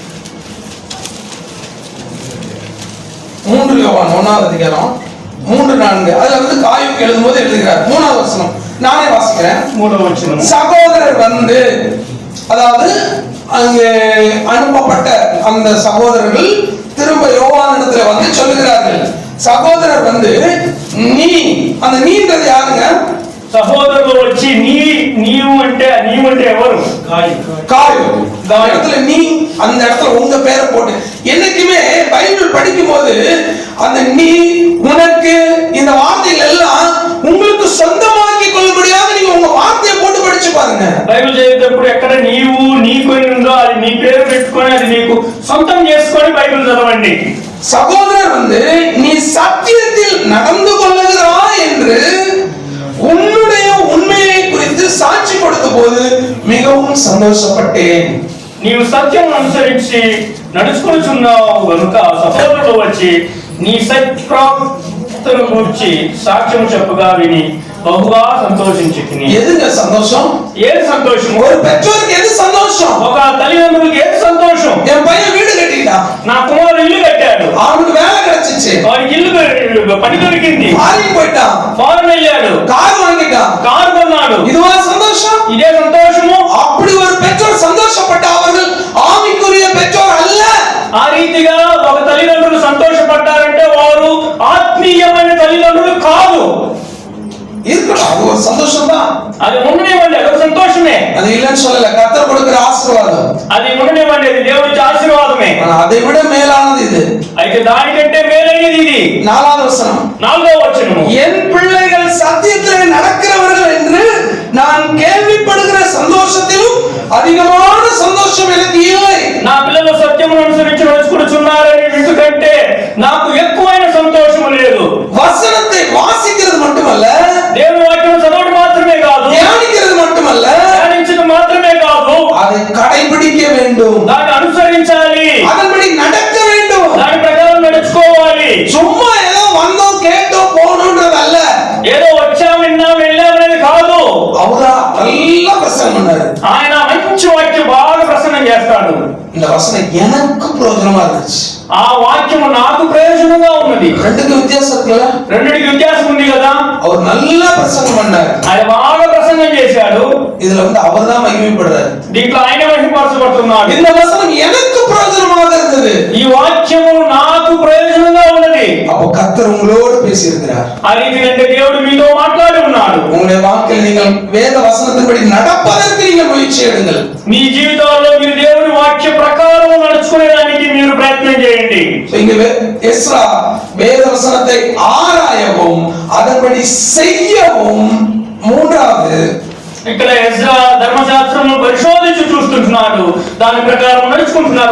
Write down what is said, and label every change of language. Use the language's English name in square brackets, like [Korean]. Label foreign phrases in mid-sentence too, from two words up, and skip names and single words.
[Tamil] 3 யோவான் 1வது அதிகாரம் 3-4 அதுல வந்து காயுக்கு எழுதும்போது எழுதுகிறார். 3வது வசனம் நானே வாசிக்கிறேன். [Telugu] 3వ వచనం, [Tamil] சகோதரர் வந்து, அதாவது அங்கே அனுப்பப்பட்ட அந்த சகோதரர்கள் திரும்ப யோவானிடத்துல வந்து சொல்லுகிறார்கள், சகோதரர் வந்து நீ, அந்த நீன்றது யாருங்க? [Telugu] సహోదరులు వచ్చి నీవు అంటే ఎవరు? [Tamil] காயம் இந்த இடத்துல நீ அந்த இடத்துல உங்க பேரை போட்டு என்னைக்குமே பைபிள் படிக்கும் போது அந்த நீ உனக்கு இந்த வார்த்தைகள் எல்லாம் உங்களுக்கு சொந்தமாக்கி கொள்ளும்படியாக நீங்க உங்க வார்த்தையை போட்டு படிச்சு பாருங்க. [Telugu] బైబిల్ చదివేటప్పుడు ఎక్కడ నీవు నీకొని ఉందో అది నీ పేరు పెట్టుకొని అది నీకు సొంతం చేసుకొని బైబిల్ చదవండి. [Tamil] சகோதரர் நீ சத்தியத்தில் நடந்து கொள்ளுகிறாய் என்று உன்னுடைய உண்மையை குறித்து சாட்சி கொடுத்த போது மிகவும் சந்தோஷப்பட்டேன். [Telugu] నీవు సత్యం అనుసరించి నడుచుకొనుచున్నావు కనుక సహోదరులు వచ్చి నీ సత్ప్రవర్తనను గురించి సాక్ష్యం చెప్పగా విని బహుగా సంతోషించుకుని. [Tamil] எதுங்க சந்தோஷம்? [Telugu] ఏది సంతోషం? [Tamil] ஒரு பெற்றோருக்கு எது சந்தோஷம்? [Telugu] ఒక తల్లిదండ్రులకు ఏది సంతోషం? [Tamil] என் பையன் வீடு கட்டிட்டான், [Telugu] నా కుమారుడు ఇల్లు కట్టాడు, [Tamil] அவனுக்கு வேலை கிடைச்சிச்சு, [Telugu] వాడికి ఇల్లు పని దొరికింది, [Tamil] ஃபாரின் போயிட்டான், [Telugu] ఫారెన్ వెళ్ళాడు, [Tamil] கார் வாங்கிட்டான், [Telugu] కారు కొన్నాడు. [Tamil] இதுவா சந்தோஷம்? [Telugu] ఇదే సంతోషము? [Tamil] அப்படி ஒரு பெற்றோர் சந்தோஷப்பட்ட அவர்கள் ஆவிக்குரிய பெற்றோர் அல்ல. [Telugu] ఆ రీతిగా ఒక తల్లిదండ్రులు సంతోషపడ్డారంటే వారు ఆత్మీయమైన తల్లిదండ్రులు కాదు. [Tamil] இருக்கணும், அது ஒரு சந்தோஷம் தான். [Telugu] అది ఉండనివ్వండి, అది ఒక సంతోషమే. [Tamil] அது இல்லைன்னு சொல்லல, கர்த்தர் கொடுக்கிற ஆசீர்வாதம். [Telugu] అది ఉండనివ్వండి, అది దేవుడి ఆశీర్వాదమే. [Tamil] அதை விட மேலானது இது. [Telugu] అయితే దానికంటే మేలైనది ఇది. [Tamil] 4வது வசனம், [Telugu] 4వ వచనము, [Tamil] என் பிள்ளைகள் சத்தியத்திலே நடக்கிறவர்கள் என்று நான் கேள்விப்படுகிற சந்தோஷத்திலும் அதிகமான சந்தோஷம் எனக்கு இல்லை. [Telugu] నా పిల్లలు సత్యమును అనుసరించి నడుచుకుంటున్నారని ఎందుకంటే నాకు ఎక్కువైన సంతోషం లేదు. [Tamil] வசனத்தை வாசிக்கிறது மட்டுமல்ல, [Telugu] దేవుని వాక్యం చదవడం మాత్రమే కాదు, [Tamil] தியானிக்கிறது மட்டுமல்ல, [Telugu] ధ్యానించడం మాత్రమే కాదు, [Tamil] அதை கடைபிடிக்க வேண்டும், [Telugu] దాన్ని అనుసరించాలి, [Tamil] அதன்படி நடக்க வேண்டும். [Telugu] దాని ప్రకారం నడుచుకోవాలి. [Tamil] சும்மா ஏதோ வந்தோம் கேட்டோம் போகணும்ன்றது அல்ல. [Telugu] ఏదో వచ్చాం విన్నాం వెళ్ళాం అనేది కాదు. [Tamil] அவரா நல்லா பிரசங்கம் பண்ணாரு, [Telugu] ఆయన మంచి వాక్యం బాగా ప్రసన్నం చేస్తాడు. [Tamil] இந்த வசனம் எனக்கு பிரயோஜனமா இருந்துச்சு. [Telugu] ఆ వాక్యము నాకు ప్రయోజనంగా ఉన్నది. [Tamil] ரெண்டுக்கு வித்தியாசம் இருக்குல்ல? [Telugu] రెండిటికి వ్యత్యాసం ఉంది కదా. [Tamil] அவர் நல்லா பிரசங்கம் பண்ணாரு, [Telugu] ఆయన బాగా ప్రసంగం చేశాడు. [Tamil] இதுல அவர் தான் மகிமைப்படுறாரு. [Telugu] దీంట్లో ఆయన మహిమపరచబడుతున్నాడు. [Tamil] இந்த வசனம் எனக்கு பிரயோஜனமாக இருந்தது, [Telugu] ఈ వాక్యము నాకు ప్రయోజనంగా ఉన్నది. [Tamil] அப்போ கர்த்தர் உங்களோடு பேசி இருக்கிறார். [Telugu] ఆ రీతిగా దేవుడు మీతో మాట్లాడి ఉన్నాడు. [Tamil] உங்களுடைய வாழ்க்கையில் நீங்கள் வேத வசனத்தின்படி நடப்பதற்கு நீங்கள் முயற்சி எடுங்கள். [Telugu] మీ జీవితాల్లో మీరు దేవుని వాక్య ప్రకారం నడుచుకునేదానికి మీరు ప్రయత్నం చేయండి. [Tamil] இங்க எஸ்ரா வேத வசனத்தை ஆராயவும் அதன்படி செய்யவும், மூன்றாவது [Telugu] ఇక్కడ ఎజ్రా ధర్మశాస్త్రమును పరిశోధించి చూస్తుంటున్నాడు, దాని ప్రకారం నడుచుకుంటున్నారు.